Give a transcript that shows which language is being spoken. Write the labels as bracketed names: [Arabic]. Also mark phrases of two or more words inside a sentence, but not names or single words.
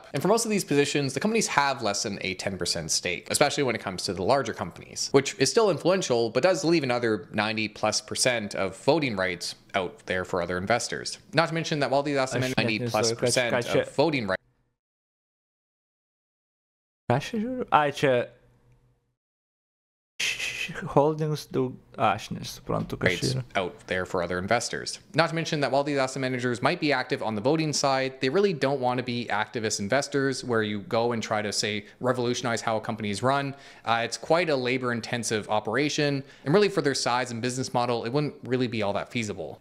[English] And for most of these positions, the companies have less than a 10% stake, especially when it comes to the larger companies, which is still influential, but does leave another 90+% of voting rights out there for other investors. Not to mention that while these asset managers 90+% of voting rights [Lithuanian] holdings daug aš nesuprantu kas čia yra. [English] Out there for other investors. Not to mention that while these asset managers might be active on the voting side, they really don't want to be activist investors where you go and try to, say, revolutionize how a company is run. It's quite a labor-intensive operation, and really for their size and business model, it wouldn't really be all that feasible.